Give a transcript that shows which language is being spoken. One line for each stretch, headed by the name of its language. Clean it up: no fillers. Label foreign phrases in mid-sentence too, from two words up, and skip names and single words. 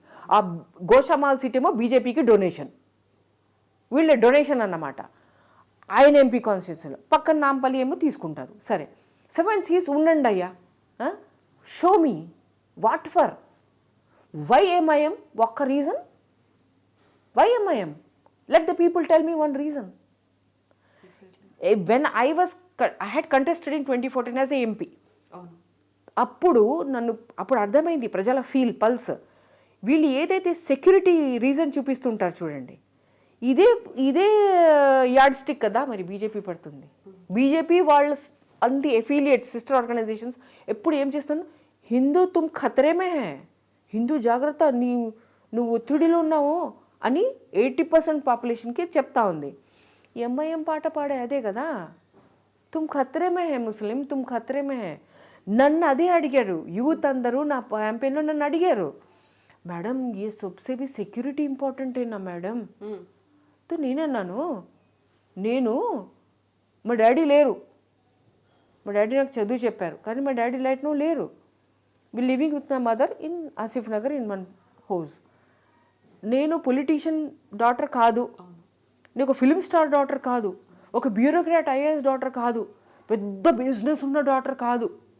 Telugu: ఆ గోషామాల్ సీట్ ఏమో బీజేపీకి డొనేషన్, వీళ్ళ డొనేషన్ అన్నమాట. ఆయన
English: MP constituencyలో
Telugu: పక్కన నాంపల్లి ఏమో తీసుకుంటారు. సరే 7 సీట్స్ ఉండండి అయ్యా,
English: show me what for. Why MIM? ఒక్క reason. Why MIM? Let the people tell me one reason. When I had contested in 2014 as a MP.
Telugu: అప్పుడు అప్పుడు అర్థమైంది ప్రజల పల్స్. వీళ్ళు ఏదైతే సెక్యూరిటీ రీజన్ చూపిస్తుంటారు చూడండి, ఇదే
English: yardstick
Telugu: కదా మరి బీజేపీ పడుతుంది. బీజేపీ వాళ్ళ అన్ని ఎఫిలియేట్స్,
English: sister organisations
Telugu: ఎప్పుడు ఏం చేస్తాను,
Hindi: हिंदू तुम खतरे में है,
Telugu: హిందూ జాగ్రత్త, నువ్వు ఒత్తిడిలో ఉన్నావు అని 80% పాపులేషన్కి చెప్తా ఉంది. ఎంఐఎం పాట పాడే అదే కదా,
Hindi: तुम खतरे में है मुस्लिम, तुम खतरे में है.
Telugu: నన్ను అదే అడిగారు యూత్ అందరూ, నా క్యాంపెయిన్లో నన్ను అడిగారు, మేడం
Hindi: ये सबसे भी सिक्योरिटी इंपॉर्टेंट है ना
Telugu: మేడం. నేనన్నాను, మా డాడీ లేరు, మా డాడీ నాకు చదువు చెప్పారు కానీ మా డాడీ లైట్నో లేరు.
English: We living with my mother in Asif Nagar in one house.
Telugu: నేను
English: politician daughter
Telugu: కాదు, నేను ఒక
English: film star daughter
Telugu: కాదు, ఒక
English: bureaucrat IAS daughter
Telugu: కాదు, పెద్ద బిజినెస్ ఉన్న డాటర్ కాదు.